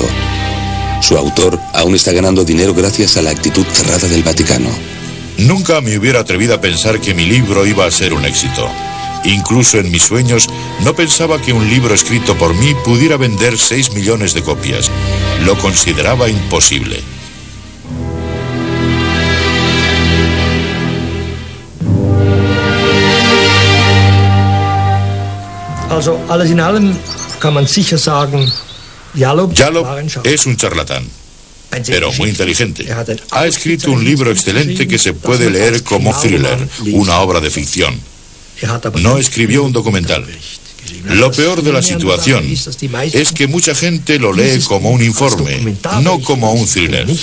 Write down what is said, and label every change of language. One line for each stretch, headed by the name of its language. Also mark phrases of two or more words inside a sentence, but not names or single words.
Spanish: Su autor aún está ganando dinero gracias a la actitud cerrada del Vaticano. Nunca me hubiera atrevido a pensar que mi libro iba a ser un éxito. Incluso en mis sueños no pensaba que un libro escrito por mí pudiera vender 6 millones de copias. Lo consideraba imposible.
German: Alles in allem kann man sicher sagen,
Spanish: Yallop es un charlatán, pero muy inteligente. Ha escrito un libro excelente que se puede leer como thriller, una obra de ficción. No escribió un documental. Lo peor de la situación es que mucha gente lo lee como un informe, no como un thriller.